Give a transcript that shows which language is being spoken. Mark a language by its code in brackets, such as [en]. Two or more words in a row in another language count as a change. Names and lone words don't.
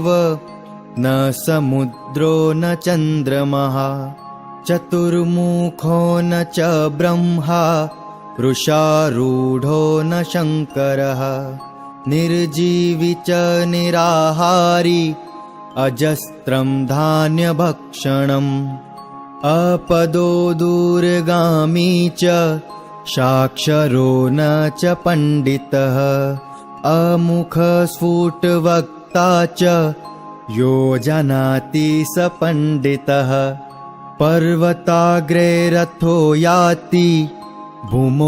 [sa] न समुद्रो न चन्द्रमः चतुर्मुखो न च ब्रह्मा वृषारूढो न शङ्करः निर्जीवी च निराहारी अजस्रम् धान्यभक्षणम् अपदो दूरगामी च साक्षरो न च पंडितः अमुखस्फुटवक्ता च यो जानाति स पंडितः पर्वताग्रे रथो याति भूमौ